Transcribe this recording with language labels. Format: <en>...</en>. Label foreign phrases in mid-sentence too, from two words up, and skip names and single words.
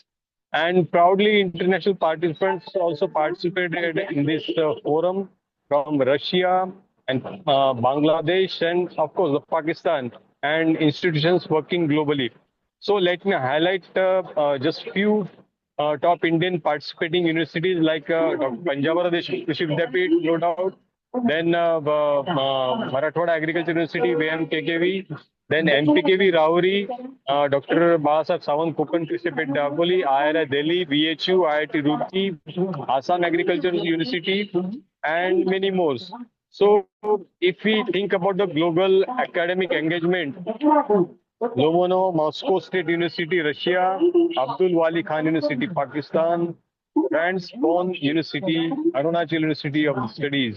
<en>And proudly, international participants also participated in this forum from Russia and Bangladesh and, of course, the Pakistan and institutions working globally. So let me highlight just few top Indian participating universities like Dr. Panjabara Krishi Dept, no doubt. Then Marathwada Agriculture University, VMKKV. Then MPKV Rauri, Dr. Bahasab Sawan Kopan Krishi Akola, IIR Delhi, BHU, IIT Roorkee, Assam Agriculture University, and many more. So if we think about the global academic engagement, Lomono, Moscow State University, Russia, Abdul Wali Khan University, Pakistan, Ransbonne University, Arunachal University of Studies.</en>